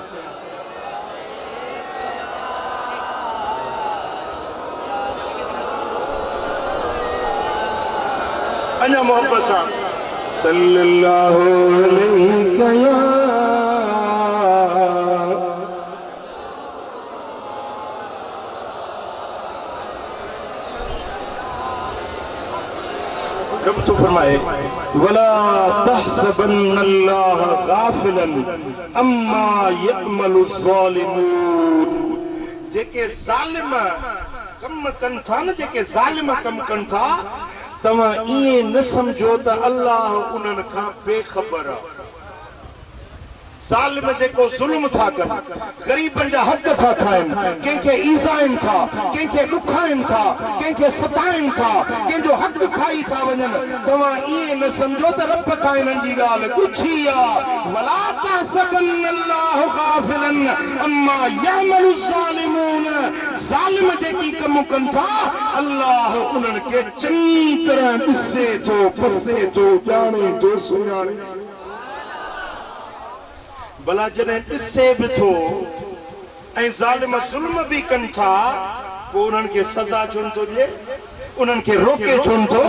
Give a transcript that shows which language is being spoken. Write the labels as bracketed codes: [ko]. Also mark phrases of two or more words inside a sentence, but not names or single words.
[sd] अञा मोहब्बत सां [ar] صلى الله عليه रब तो फरमाए ولا تحسبن الله غافلا عما يعمل الظالمون. [sd] जेके ज़ालिम कम कनि था न, जेके ज़ालिम कम कनि था, तव्हां ईअं न सम्झो त अल्लाह उन्हनि खां बेख़बर आहे। ज़ालिम जेको ज़ुल्म था कनि, ग़रीबनि जा हक़ था खाइनि, कंहिंखे ईज़ाइनि था, कंहिंखे ॾुखाइनि था, कंहिंखे सताइनि था, कंहिंजो हक़ खाई था वञनि, तव्हां ईअं न सम्झो त रब खां इन्हनि जी ॻाल्हि ॻुझी आहे। [ar] ولا تحسبن الله غافلا عما يعمل الظالمون, [sd] ज़ालिम जेकी कम कनि था अल्लाह उन्हनि खे चङी तरह ॾिसे थो, पसे थो, ॼाणे थो, सुञाणे। भला जॾहिं ॾिसे बि थो ऐं ज़ालिम ज़ुल्म बि कनि था, पोइ उन्हनि खे सज़ा छो नथो ॾिए, उन्हनि खे रोके छो नथो?